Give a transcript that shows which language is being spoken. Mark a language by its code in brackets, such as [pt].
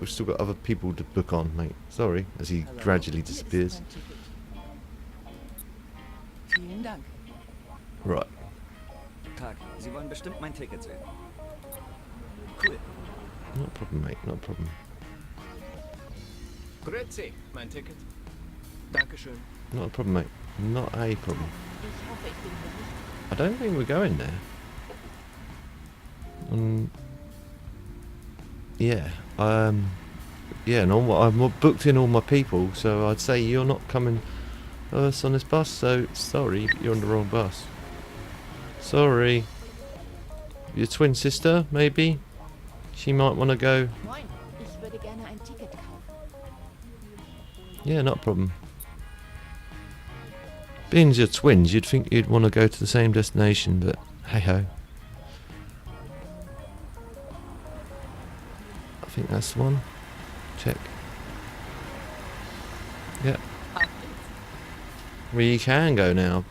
[en] We've still got other people to book on, mate. Sorry, as he gradually disappears. [de] Vielen Dank. [en] Right. [de] Tag, Sie wollen bestimmt mein Ticket sehen. [en] Cool. Not a problem, mate. Not a problem. [de] Grüezi, mein Ticket. Dankeschön. [en] Not a problem, mate. Not a problem. [de] Ich hoffe, ich bin hier richtig. [en] I don't think we're going there. Yeah. Yeah, and I've booked in all my people, so I'd say you're not coming us on this bus, so sorry, you're on the wrong bus. Sorry. Your twin sister, maybe? She might want to go. [de] Moin, ich würde gerne ein Ticket kaufen. [en] Yeah, not a problem. Being your twins, you'd think you'd want to go to the same destination, but hey ho. I think that's the one. Check. Yep. We can go now.